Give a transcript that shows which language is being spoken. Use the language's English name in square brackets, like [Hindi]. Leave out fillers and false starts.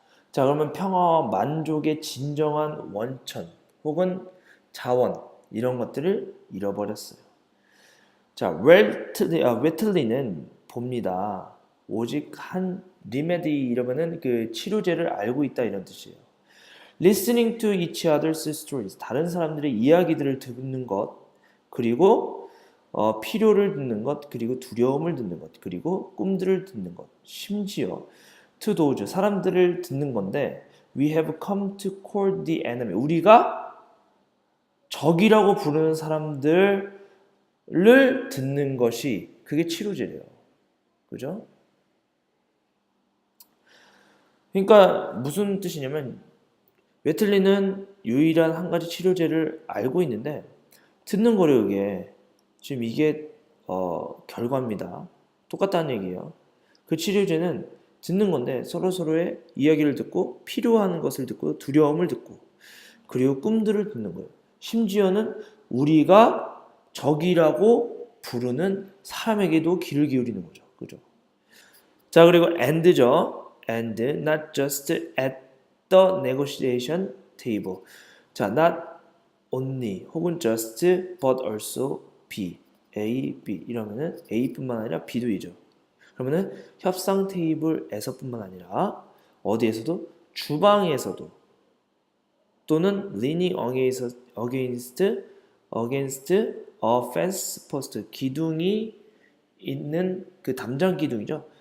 [Korean] 자, 그러면 평화와 만족의 진정한 원천 혹은 자원 이런 것들을 잃어버렸어요. 자, 웨틀리는 봅니다. 오직 한 리메디 이러면은 그 치료제를 알고 있다 이런 뜻이에요. [English] Listening to each other's stories. [Korean] 다른 사람들의 이야기들을 듣는 것, 그리고 필요를 듣는 것, 그리고 두려움을 듣는 것, 그리고 꿈들을 듣는 것. 심지어 [English] to those [Korean] 사람들을 듣는 건데 [English] we have come to call the enemy. [Korean] 우리가 적이라고 부르는 사람들을 듣는 것이 그게 치료제래요. 그죠? 그러니까 무슨 뜻이냐면 웨틀리는 유일한 한 가지 치료제를 알고 있는데 듣는 거래요, 이게. 지금 이게 결과입니다. 똑같다는 얘기예요. 그 치료제는 듣는 건데 서로의 이야기를 듣고 필요한 것을 듣고 두려움을 듣고 그리고 꿈들을 듣는 거예요. 심지어는 우리가 적이라고 부르는 사람에게도 귀를 기울이는 거죠. 그죠? 자, 그리고 and죠. [English] And not just at the negotiation table. [Korean] 자, not only 혹은 just but also B, A, B 이러면은 A뿐만 아니라 B도 이죠. 그러면은 협상 테이블에서뿐만 아니라 어디에서도 주방에서도 또는 [English] leaning against a fence post [Korean] 기둥이 있는 그 담장 기둥이죠.